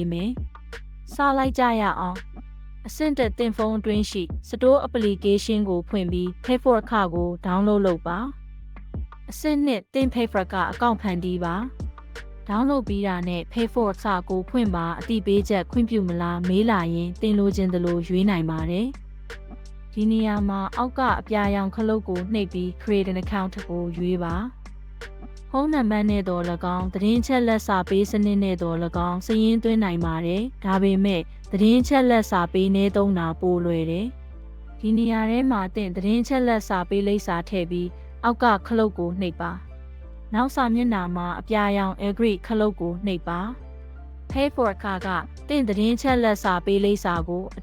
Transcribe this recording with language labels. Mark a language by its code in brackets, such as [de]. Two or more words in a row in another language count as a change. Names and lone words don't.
[my] မယ်။စလိုက်ကြရအောင်။အဆင့်တက်တင်ဖုန်းအတွင်းရှိ Store application ကိုဖွင့်ပြီး PayForex ကို download လုပ်ပါ။အဆင့်2တင် PayForex ကအကောင့်ဖန်တီးပါdownload ပြီးတာနဲ့ PayForex ကိုဖွ င့်ပါအတိပေးချက်ခွင့်ပြုမလားမေးလာရင်တင်လိုချင်သလိုရွေးနိုင်ပါတယ်။ဒီနေရာမှာအောက်ကအပြာရောင်ခလုတ်ကို နှိပ်ပြီး [en] Create an account [my] ကိုရွေးပါ။ဖုန်းနံပါတ်နဲ့တော့၎င်းသတင်းချက်လက်စာပေးစနစ်နဲ့တော့၎င်းစာရင်းသွင်းနိုင်ပါတယ်။ဒါပေမဲ့သတင်းချက်လက်စာပေးနေသုံးတာပိုလွယ်တယ်။ဒီနေရာထဲမှာတင်သတင်းချက်လက်စာပေးလိပ်စာထည့်ပြီးအောက်ကခလုတ်ကိုနှိပ်ပါနောက်စာမျက်နှာမှာအပြာရောင် agree ခလုတ်ကိုနှိပ်ပါ PayForex ကတင့်သတင်းချက်လက်စာပေးလိပ်စာကိုအ